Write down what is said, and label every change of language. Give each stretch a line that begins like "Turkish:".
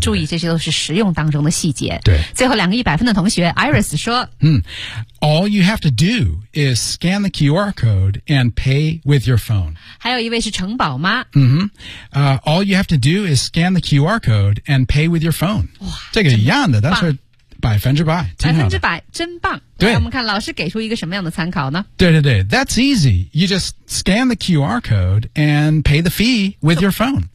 Chinese: 注意这些都是实用当中的细节对最后两个一百分的同学 Iris 说
English: All you have to do is scan the QR code and pay with your phone.
Chinese: 还有一位是城堡吗？嗯哼。
English: All you have to do is scan the QR code and pay with your phone.
Chinese: 哇，这个一样的，但是百分之百，百分之百，真棒。对，我们看老师给出一个什么样的参考呢？
English: 对对对，That's easy. You just scan the QR code and pay the fee with your phone.